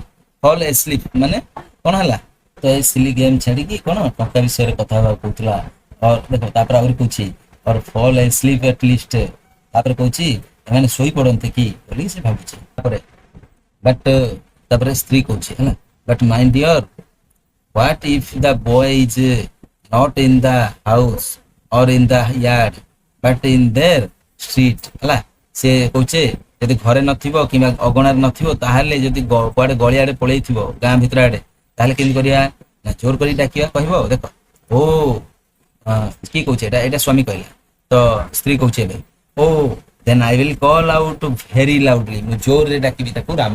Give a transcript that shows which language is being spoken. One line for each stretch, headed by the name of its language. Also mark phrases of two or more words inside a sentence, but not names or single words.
English: fall asleep
Odia: ମାନେ କଣ ହେଲା? ତ ଏ
English: silly game
Odia: ଛାଡିକି କଣ ଟଙ୍କା ବିଷୟରେ କଥା ହେବାକୁ କହୁଥିଲା। ଦେଖ ତାପରେ ଆହୁରି କହୁଛି
English: or fall asleep at least,
Odia: ତାପରେ କହୁଛି ଏମାନେ ଶୋଇ ପଡନ୍ତି କି ବୋଲି ସେ ଭାବୁଛି।
English: but
Odia: ତାପରେ ସ୍ତ୍ରୀ କହୁଛି, ହେଲା
English: but my dear what if the boy is not in the house or in the yard but in their street,
Odia: ହେଲା। ସେ କହୁଛେ ଯଦି ଘରେ ନଥିବ କିମ୍ବା ଅଗଣାରେ ନଥିବ ତାହେଲେ ଯଦି କୁଆଡେ ଗଳିଆଡେ ପଳେଇଥିବ ଗାଁ ଭିତର ଆଡେ ତାହେଲେ କେମିତି କରିବା ନା ଜୋର କରି ଡାକିବା କହିବ ଦେଖ ଓ କିଏ କହୁଛେ ଏଇଟା ଏଇଟା ସ୍ୱାମୀ କହିଲା ତ ସ୍ତ୍ରୀ କହୁଛି ଏବେ ଓ
English: then I will call out very loudly
Odia: ମୁଁ ଜୋରରେ ଡାକିବି ତାକୁ ରାମ